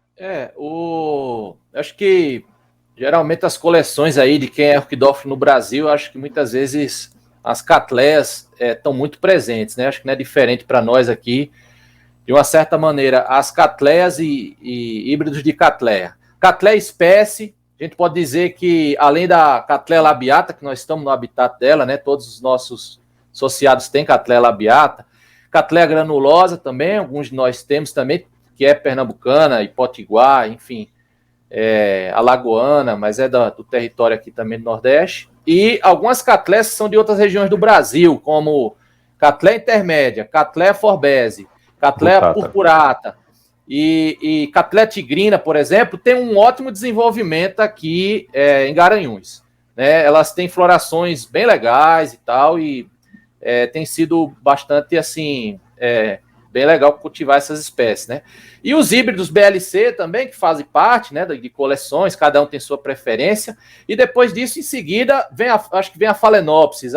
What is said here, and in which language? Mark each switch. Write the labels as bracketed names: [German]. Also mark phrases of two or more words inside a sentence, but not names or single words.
[Portuguese] Acho que geralmente as coleções aí de quem é orquidófilo no Brasil, acho que muitas vezes as catleias estão muito presentes, né? Acho que não é diferente para nós aqui. De uma certa maneira, as catleias e híbridos de catleia. Catleia espécie, a gente pode dizer que, além da catleia labiata, que nós estamos no habitat dela, né? Todos os nossos associados têm catleia labiata. Catleia granulosa também, alguns de nós temos também, que é pernambucana e potiguar, enfim, alagoana, mas é do território aqui também do Nordeste. E algumas catleias são de outras regiões do Brasil, como catleia intermédia, catleia forbese, catleia purpurata e catleia tigrina, por exemplo, tem um ótimo desenvolvimento aqui em Garanhuns, né? Elas têm florações bem legais e tal, e tem sido bastante, assim, bem legal cultivar essas espécies, né? E os híbridos BLC também, que fazem parte, né, de coleções, cada um tem sua preferência, e depois disso, em seguida, acho que vem a Phalaenopsis.